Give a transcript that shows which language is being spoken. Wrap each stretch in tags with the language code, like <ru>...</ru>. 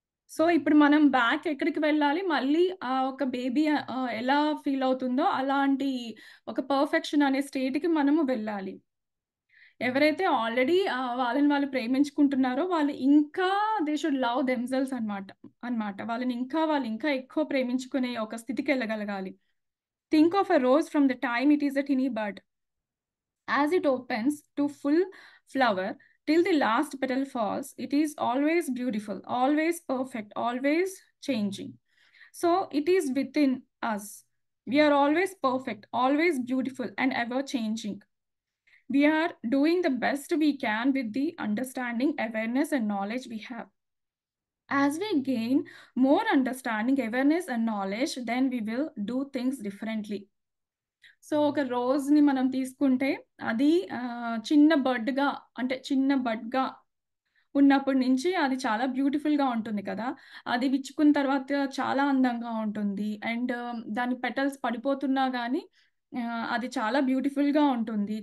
<te>So ఇప్పుడు మనం back ఎక్కడికి వెళ్ళాలి, మళ్ళీ ఒక బేబీ ఎలా ఫీల్ అవుతుందో అలాంటి ఒక పర్ఫెక్షన్ అనే స్టేట్కి మనము వెళ్ళాలి. ఎవరైతే ఆల్రెడీ వాళ్ళని వాళ్ళు ప్రేమించుకుంటున్నారో వాళ్ళు ఇంకా</te> <en>they should love themselves</en> <te>అన్నమాట. వాళ్ళు ఇంకా ఎక్కువ ప్రేమించుకునే ఒక స్థితికి వెళ్ళగలగాలి.</te> <en>Think of a rose from the time it is a tiny bird. As it opens to full flower till the last petal falls, it is always beautiful, always perfect, always changing. So it is within us. We are always perfect, always beautiful, and ever changing. We are doing the best we can with the understanding, awareness, and knowledge we have. As we gain more understanding, awareness, and knowledge, then we will do things differently.</en> <te>So ఒక రోజుని మనం తీసుకుంటే అది చిన్న బడ్గా ఉన్నప్పటి నుంచి అది చాలా బ్యూటిఫుల్‌గా ఉంటుంది కదా! అది విచ్చుకున్న తర్వాత చాలా అందంగా ఉంటుంది. అండ్ దాని పెటల్స్ పడిపోతున్నా గానీ అది చాలా బ్యూటిఫుల్‌గా ఉంటుంది.</te>